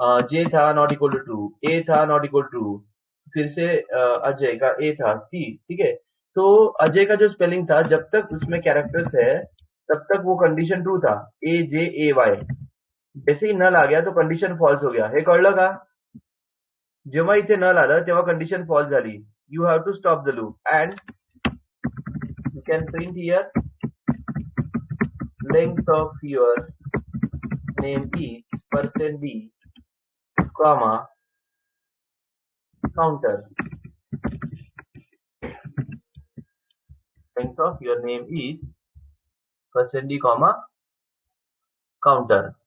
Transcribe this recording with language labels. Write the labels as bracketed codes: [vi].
[hi] जे था not equal to true. ए था not equal true. फिर से अजय का ए था सी. ठीक है. तो अजय का जो स्पेलिंग था जब तक उसमें कैरेक्टर्स है तब तक वो कंडीशन ट्रू था. ए जे ए वाय. जैसे ही नल आ गया तो कंडिशन फॉल्स हो गया. [mr] हे कळलं का? जेव्हा इथे नल आलं तेव्हा कंडिशन फॉल्स झाली. [en] You have to stop the loop and you can print here length of your name is %d, comma, counter. Length of your name is %d, comma, counter.